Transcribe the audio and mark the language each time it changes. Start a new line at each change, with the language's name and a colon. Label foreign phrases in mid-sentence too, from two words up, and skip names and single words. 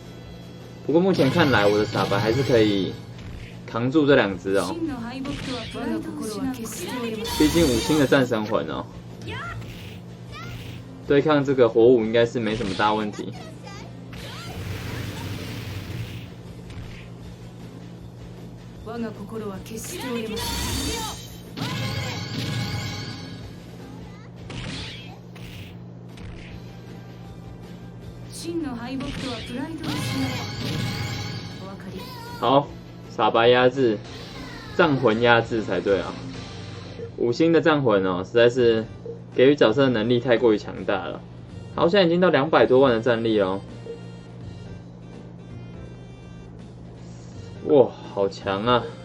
Chinese: 不过目前看来，我的傻白还是可以扛住这2只哦。毕竟5星的战神魂哦。对抗这个火舞应该是没什么大问题。
Japanese: 我が心は決して折れません。真の敗北とはプライドを失え。お分かり。
Chinese: 好，傻白压制，战魂压制才对啊。5星的战魂哦，实在是给予角色的能力太过于强大了。好，现在已经到200多万的战力了。哇，好强啊！